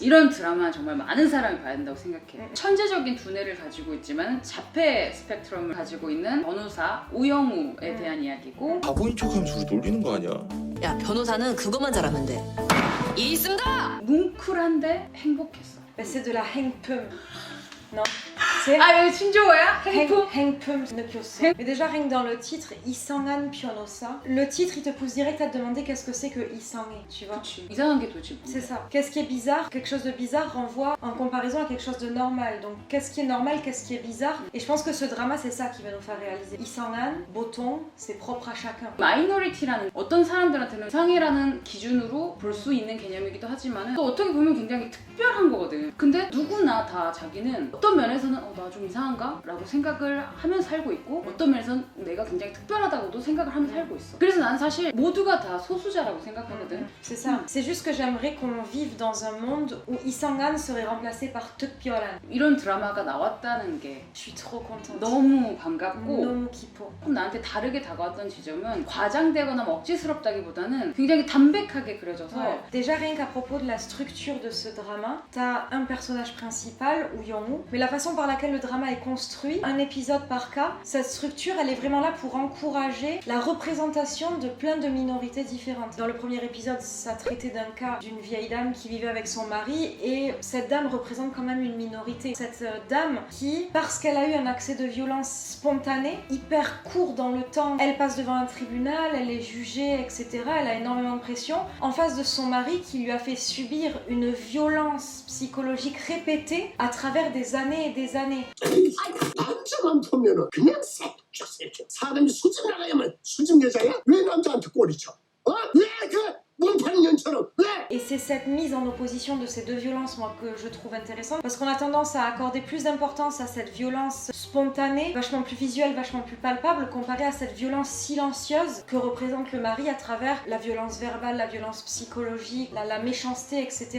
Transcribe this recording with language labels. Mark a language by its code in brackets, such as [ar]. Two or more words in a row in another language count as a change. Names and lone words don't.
[ko] 이런 드라마 정말 많은 사람이 봐야 된다고 생각해 천재적인 두뇌를 가지고 있지만 자폐 스펙트럼을 가지고 있는 변호사 우영우에 대한 이야기고 바보인 척하면서 우리 놀리는 거 아니야? 야, 변호사는 그것만 잘하면 돼. 일 있습니다! 뭉클한데 행복했어 [fr] C'est de la hengpum. Non. C'est [ko] 아 여기 신조어야? 행복? hengpum 느꼈어. [fr] Mais déjà rien que dans le titre, [ko] 이상한 변호사. [fr] Le titre il te pousse direct à te demander qu'est-ce que c'est que 이상해, tu vois. [ko] 그치 이상한 게 도대체 [fr] C'est [ko] 뭐야 [fr] ça. Qu'est-ce qui est bizarre? Quelque chose de bizarre renvoie en comparaison à quelque chose de normal. Donc, qu'est-ce qui est normal? Qu'est-ce qui est bizarre? Et je pense que ce drama, c'est ça qui va nous faire réaliser. [ko] 이상한, 보통, [fr] c'est propre à chacun. [ko] 마이너리티라는 어떤 사람들한테는 이상이라는 기준으로 볼 수 있는 개념이기도 하지만 또 어떻게 보면 굉장히 특별한 거거든 근데 누구나 다 자기는 어떤 면에서는 나 좀 이상한가? 라고 생각을 하면서 살고 있고 어떤 면에서는 내가 굉장히 특별하다고도 생각을 하면서 살고 있어 그래서 난 사실 모두가 다 소수자라고 생각하거든 [fr] C'est ça. C'est juste que j'aimerais qu'on vive dans un monde où 이상한 serait remplacé par 특별한. [ko] 이런 드라마가 나왔다는 게 [fr] Je suis trop contente. [ko] 너무 반갑고 너무 기뻐. 조금 나한테 다르게 다가왔던 지점은 과장되거나 억지스럽다기보다는 굉장히 담백하게 그려져서 [fr] Ouais. Déjà rien qu'à propos de la structure de ce drama, t'as un personnage principal, Uyong-woo, mais la façon par laquelle le drama est construit, un épisode par cas, cette structure elle est vraiment là pour encourager la représentation de plein de minorités différentes. Dans le premier épisode, ça traitait d'un cas d'une vieille dame qui vivait avec son mari et cette dame représente quand même une minorité. Cette dame qui, parce qu'elle a eu un accès de violence spontané, hyper court dans le temps, elle passe devant un tribunal, elle est jugée, etc. Elle a énormément de pression en face de son mari qui lui a fait subir une violence psychologique répétée à travers des années et des années. [ko] 남자만 보면은 그냥 새끼야 새끼. 사람이 수집 나가야만 수집 여자야? 왜 남자한테 꼬리쳐? 왜 몸파는 년처럼 왜? [fr] Et c'est cette mise en opposition de ces deux violences, moi, que je trouve intéressante, parce qu'on a tendance à accorder plus d'importance à cette violence spontanée, vachement plus visuelle, vachement plus palpable, comparée à cette violence silencieuse que représente le mari à travers la violence verbale, la violence psychologique, la méchanceté, etc.